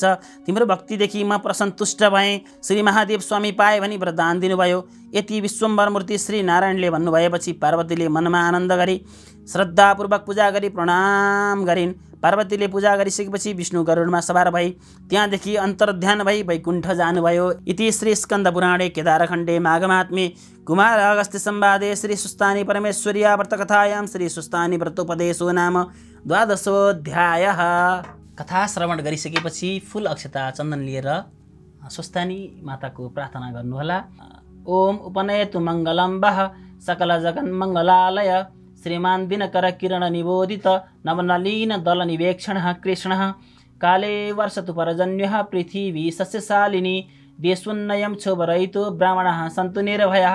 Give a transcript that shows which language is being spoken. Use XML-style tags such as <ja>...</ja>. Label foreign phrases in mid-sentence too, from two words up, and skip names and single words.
<ne>तिम्रो भक्तिदेखि म प्रसन्तुष्ट भएँ। श्री महादेव स्वामी पाए भनी वरदान दिनुभयो। यति विश्वम्भर मूर्ति श्री नारायणले भन्नुभएपछि पार्वतीले मनमा आनन्द गरी श्रद्धापूर्वक पूजा गरी प्रणाम गरिन्। पार्वतीले पूजा गरिसकेपछि विष्णु गरुडमा सवार भई त्यहाँदेखि अन्तर्ध्यान भई वैकुण्ठ जानुभयो।</ne> <sa>इति श्री स्कन्द पुराणे केदारखण्डे माघमात्म्ये कुमार अगस्त्य संवादे श्री सुस्तानी परमेश्वर्या व्रतकथायां श्री सुस्तानी व्रतोपदेशो नाम 12</sa> <ne>कथा श्रवण गरिसकेपछि फुल अक्षता चन्दन लिएर सुस्तानी माताको प्रार्थना गर्नुहोला।</ne> <sa>ओम उपनयतु मङ्गलं वः सकल जगन्मङ्गलालय श्रीमान दिनकर किरण निबोधित नवनलीन दल निवेक्षणः कृष्णः काले वर्षतु परजन्यः पृथिवी सस्यशालिनी देशोन्नयं क्षोभरहितो ब्राह्मणः सन्तु निर्भयः</sa>